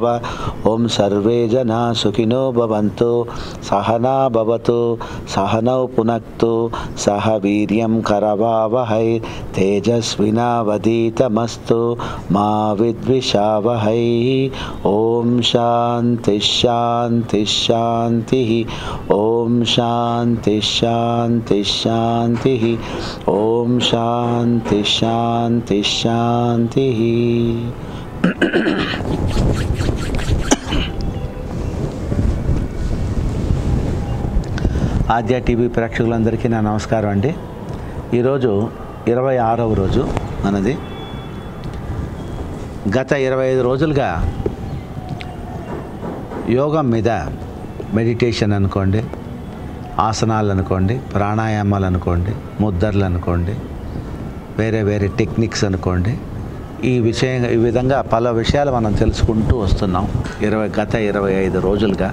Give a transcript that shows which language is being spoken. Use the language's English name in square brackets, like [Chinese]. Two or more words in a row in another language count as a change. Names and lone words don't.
[Sanskrit] ओं सर्वे जना सुखिनो भवन्तु सहना भवतु सहनौ पुनक्तु सह वीर्यं करवावहै तेजस्विनावधीतमस्तु मा विद्विषावहै। ओम शांति शांति शांति ओम शांति शांति शांति ओम शांति शांति शांति। [Telugu] ఆద్య టీవీ ప్రేక్షకులందరికీ నా నమస్కారం అండి. ఈరోజు 26వ రోజు మనది. గత 25 రోజులుగా యోగం మీద మెడిటేషన్ అనుకోండి, ఆసనాలు అనుకోండి, ప్రాణాయామాలు అనుకోండి, ముద్రలు అనుకోండి, వేరే వేరే టెక్నిక్స్ అనుకోండి, ఈ విధంగా పలు విషయాలు మనం తెలుసుకుంటూ వస్తున్నాం గత 25 రోజులుగా.